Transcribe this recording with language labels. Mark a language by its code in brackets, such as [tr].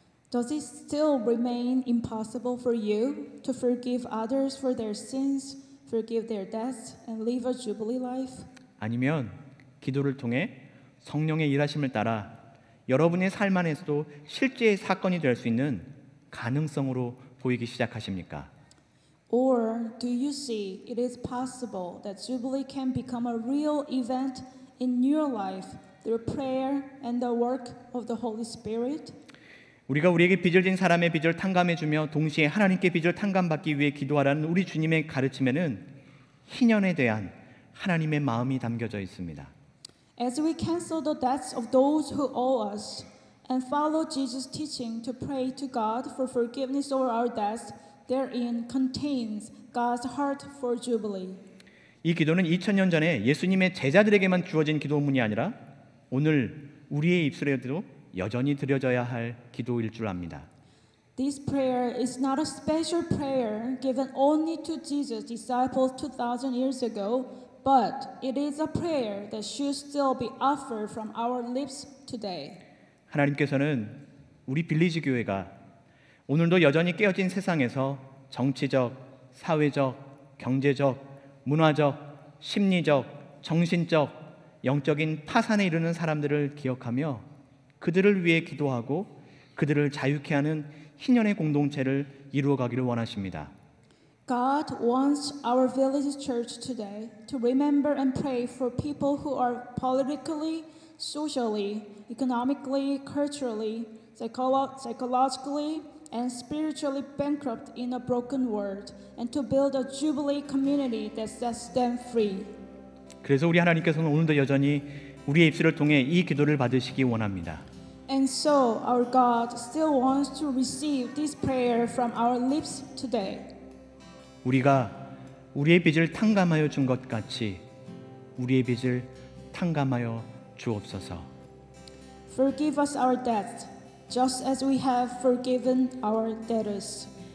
[en] Does it still remain impossible for you to forgive others for their sins, forgive their debts, and live a jubilee life? [ko] 아니면 기도를 통해 성령의 일하심을 따라 여러분의 삶 안에서도 실제의 사건이 될 수 있는 가능성으로 보이기 시작하십니까? [en] Or do you see it is possible that Jubilee can become a real event in your life through prayer and the work of the Holy Spirit? [ko] 우리가 우리에게 빚을 진 사람의 빚을 탕감해주며 동시에 하나님께 빚을 탕감받기 위해 기도하라는 우리 주님의 가르침에는 희년에 대한 하나님의 마음이 담겨져 있습니다. [en] As we cancel the debts of those who owe us and follow Jesus' teaching to pray to God for forgiveness of our debts, therein contains God's heart for Jubilee. [ko] 이 기도는 2000년 전에 예수님의 제자들에게만 주어진 기도문이 아니라 오늘 우리의 입술에도 여전히 드려져야 할 기도일 줄 압니다. [en] This prayer is not a special prayer given only to Jesus' disciples 2,000 years ago, but it is a prayer that should still be offered from our lips today. [ko] 하나님께서는 우리 빌리지 교회가 오늘도 여전히 깨어진 세상에서 정치적, 사회적, 경제적, 문화적, 심리적, 정신적, 영적인 파산에 이르는 사람들을 기억하며 그들을 위해 기도하고 그들을 자유케 하는 희년의 공동체를 이루어가기를 원하십니다. [en] God wants our village church today to remember and pray for people who are politically, socially, economically, culturally, psychologically, and spiritually bankrupt in a broken world, and to build a jubilee community that sets them free. [ko] 그래서 우리 하나님께서는 오늘도 여전히 우리의 입술을 통해 이 기도를 받으시기 원합니다. [en] And so our God still wants to receive this prayer from our lips today. [ko] 우리가 우리의 빚을 탕감하여 준 것 같이 우리의 빚을 탕감하여 주옵소서. [en] Forgive us our debts, just as we have forgiven our debtors.